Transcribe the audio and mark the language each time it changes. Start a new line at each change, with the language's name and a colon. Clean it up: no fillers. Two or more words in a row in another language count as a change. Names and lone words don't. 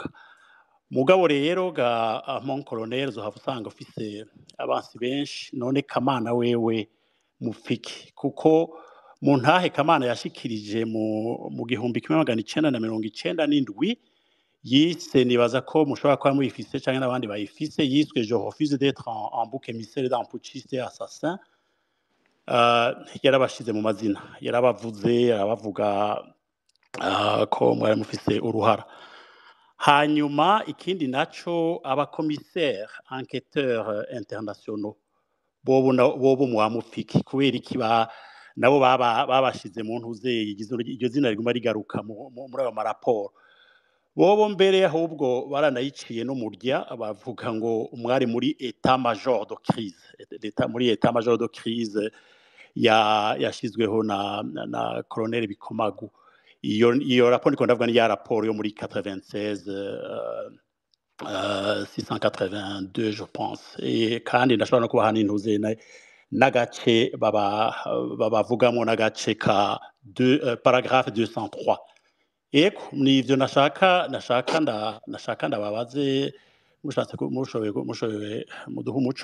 Rundi: Mugabo rero
French: mon colonel
Rundi: zo havusanga ufise abansi benshi, none Kamana wewe mufiki, kuko mu ntahe Kamana yashikirije mu 1997 yise nibaza ko mushobora kuba muyifise cyangwa n'abandi bayifise yiswe
French: je refuse d'être en bouc émissaire d'un putschiste et assassin.
Rundi: Yarabashize mu mazina, yarabavuze arabavuga ko mwari mufise uruhara. Hanyuma ikindi naco abakomissaire
French: enquêteurs internationaux
Rundi: bobo mwamufiki kubera ikiba nabo babashize mu ntuze iryo zina riguma rigaruka muri ayo maraporo. Bobo mbere ahubwo baranayiciye no murya bavuga ngo umwari muri
French: état major de crise,
Rundi: muri
French: état major de crise
Rundi: yashizweho na colonel Bikomagu. Iyo raporo ndiko ndavuga ni ya raporo yo muri 96 682
French: je pense,
Rundi: kandi ndashobora no kubaha n'intuze n'agace babavugamo n'agace ka paragraphe 203. Eko nivyo nashaka ndababaze mushatse mushoboye muduha umuco.